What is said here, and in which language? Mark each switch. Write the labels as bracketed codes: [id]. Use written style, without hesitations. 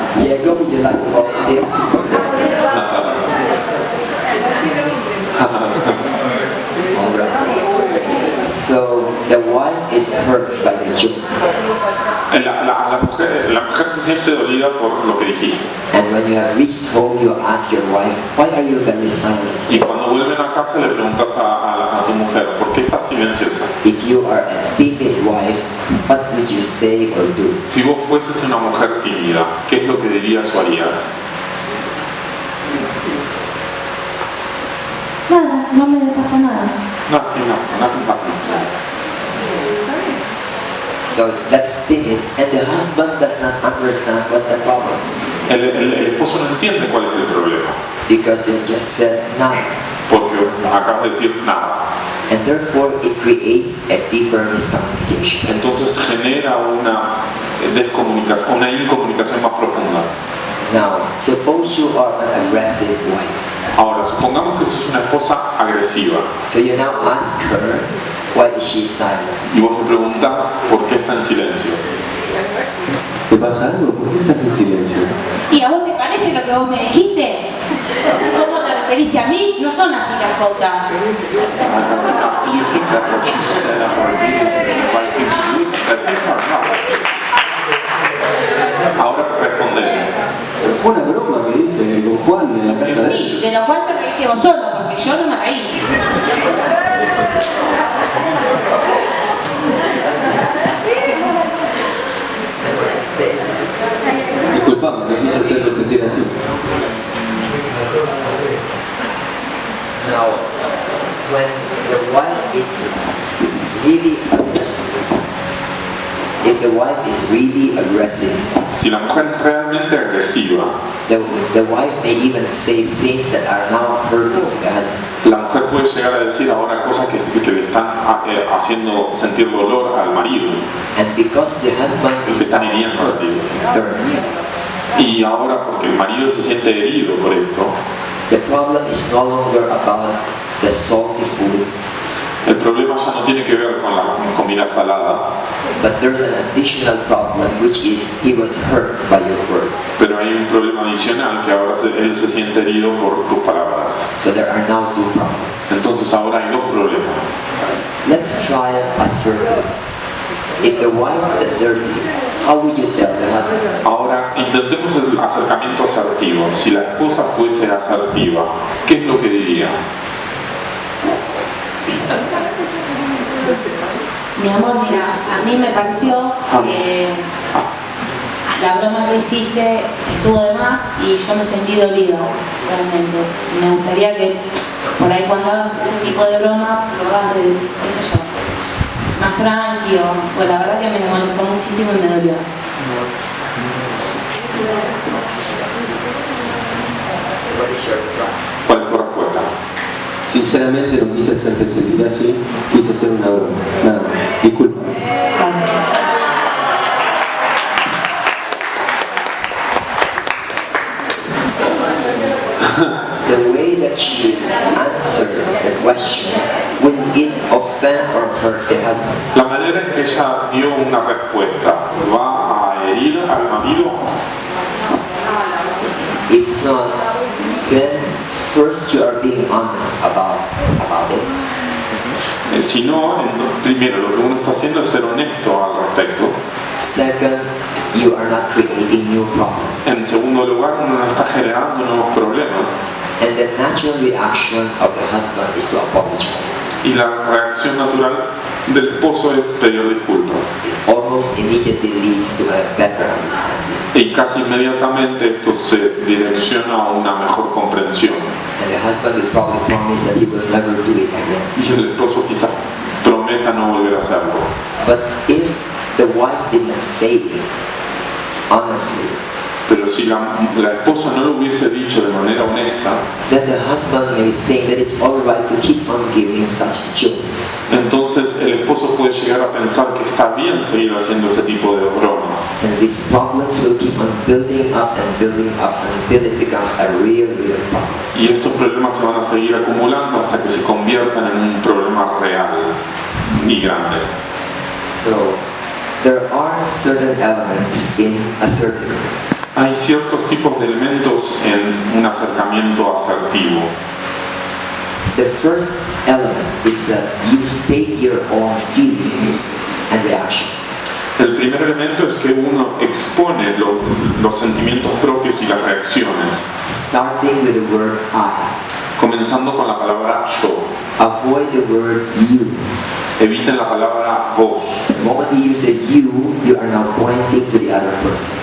[en] Diego, would you like to volunteer? Alright. So, the wife is hurt by the joke. [es] La mujer se siente dolida por lo que dijiste. [en] And when you have reached home, you ask your wife, why are you very silent? [es] Y cuando vuelven a casa le preguntas a tu mujer, ¿por qué estás silenciosa? [en] If you are a timid wife, what would you say or do? [es] Si vos fueses una mujer tímida, ¿qué es lo que dirías o harías? Nada, no me pasa nada. [en] Nothing happens to me. So that's timid, and the husband does not understand what's the problem [es] El esposo no entiende cuál es el problema, [en] because you just said nothing, [es] porque acabas de decir nada. [en] and therefore it creates a deeper miscommunication. [es] Entonces genera una descomunicación, una incomunicación más profunda. [en] Now, suppose you are an aggressive wife. [es] Ahora, supongamos que sos una esposa agresiva [en] So you now ask her, why is she silent? [es] y vos le preguntás por qué está en silencio. ¿Te pasa algo? ¿Por qué estás en silencio? ¿Y a vos te parece lo que vos me dijiste? ¿Cómo te referiste a mí? No son así las cosas. [en] You think that what you said about me is the right thing to do? That things are not. [es] Ahora responde. Pero fue una broma que hice con Juan en la casa de Sí, ellos. de lo cual te reíste vos solo, porque yo no me reí. Disculpame, no quise hacerte sentir así. [en] Now, when the wife is really aggressive, if the wife is really aggressive, [es] Si la mujer es realmente agresiva, [en] the wife may even say things that are now hurting the husband. [es] la mujer puede llegar a decir ahora cosas que le están haciendo sentir dolor al marido. [en] And because the husband is [es] Están [en] now [es] hiriendo al [en] hurt, [es] marido. [en] hurt, [es] Y ahora porque el marido se siente herido por esto, [en] the problem is no longer about the salty food, [es] el problema ya no tiene que ver con la comida salada, [en] but there's an additional problem, which is he was hurt by your words. [es] pero hay un problema adicional que ahora él se siente herido por tus palabras. [en] So there are now 2 problems. [es] Entonces ahora hay 2 problemas. [en] Let's try assertive. If the wife is assertive, how would you tell the husband? [es] Ahora intentemos el acercamiento asertivo. Si la esposa fuese asertiva, ¿qué es lo que diría? Mi amor, mira, a mí me pareció que la broma que hiciste estuvo de más y yo me sentí dolida, realmente. Me gustaría que por ahí cuando hagas ese tipo de bromas lo hagas de, qué sé yo, más tranquilo. Pues la verdad que me molestó muchísimo y me dolió. [en] What is your reply? [es] ¿Cuál es tu respuesta? Sinceramente no quise hacerte sentir así, quise hacer una broma. Nada, disculpa. Gracias. [en] The way that you answer the question, will it offend hurt the husband. [es] La manera en que ella dio una respuesta va a herir al marido. [en] If not, then first you are being honest about it. [es] Si no, primero lo que uno está haciendo es ser honesto al respecto. [en] Second, you are not creating new problems. [es] En segundo lugar, uno no está generando nuevos problemas. [en] And the natural reaction of the husband is to apologize. [es] Y la reacción natural del esposo es pedir disculpas. [en] It almost immediately leads to a better understanding. [es] Y casi inmediatamente esto se direcciona a una mejor comprensión. [en] And the husband will probably promise that he will never do it again. [es] Y el esposo quizás prometa no volver a hacerlo. [en] But if the wife did not say it honestly, [es] Pero si la esposa no lo hubiese dicho de manera honesta, [en] then the husband may think that it's all right to keep on giving such jokes. [es] entonces el esposo puede llegar a pensar que está bien seguir haciendo este tipo de bromas. [en] And these problems will keep on building up until it becomes a real problem. [es] Y estos problemas se van a seguir acumulando hasta que se conviertan en un problema real y grande. [en] So, there are certain elements in assertiveness. [es] Hay ciertos tipos de elementos en un acercamiento asertivo. [en] The first element is that you state your own feelings and reactions. [es] El primer elemento es que uno expone los sentimientos propios y las reacciones, [en] Starting with the word I. [es] comenzando con la palabra yo. [en] Avoid the word you. [es] Eviten la palabra vos. [en] The moment you use the you are now pointing to the other person.